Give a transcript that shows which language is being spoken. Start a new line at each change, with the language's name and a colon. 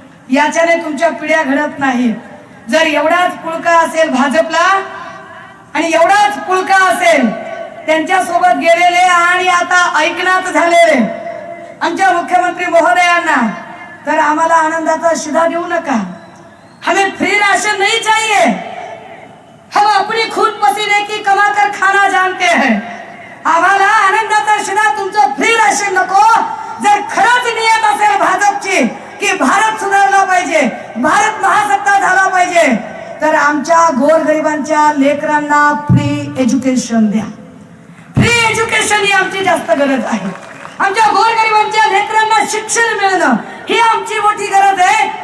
Marathi: याच्याने तुमच्या पिढ्या घडत नाहीत. जर एवढाच पुळका असेल भाजपला आणि एवढाच पुळका असेल त्यांच्या सोबत गेलेले आणि आता ऐकनात झालेले आमच्या मुख्यमंत्री महोदयांना, तर आम्हाला आनंदाचा शिधा देऊ नका.
Hindi: हमें फ्री राशन नहीं चाहिए. हम अपनी खून पसीने की कमा कर खाना जानते हैं.
Marathi: आम्हाला आनंदाचा शिधा तुमचं फ्री राशन नको. जर खरंच नियत असेल भाजपची की भारत सुधारला पाहिजे, भारत महासत्ता झाला पाहिजे, तर आमच्या गोरगरिबांच्या लेकरांना फ्री एज्युकेशन द्या. फ्री एज्युकेशन ही आमची जास्त गरज आहे. आमच्या गोरगरिबांच्या लेकरांना शिक्षण मिळणं ही आमची मोठी गरज आहे.